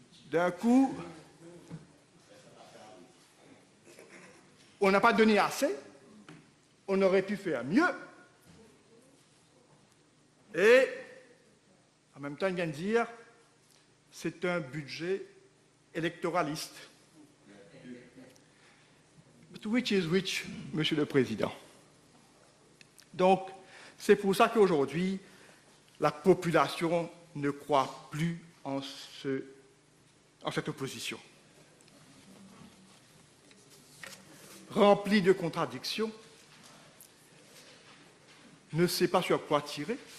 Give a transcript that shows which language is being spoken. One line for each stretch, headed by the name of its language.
French: D'un coup, on n'a pas donné assez, on aurait pu faire mieux. Et en même temps, il vient de dire, c'est un budget électoraliste.
English: But which is which, Monsieur le Président?
French: Donc, c'est pour ça qu'aujourd'hui, la population ne croit plus en cette opposition. Remplie de contradictions, ne sait pas sur quoi tirer.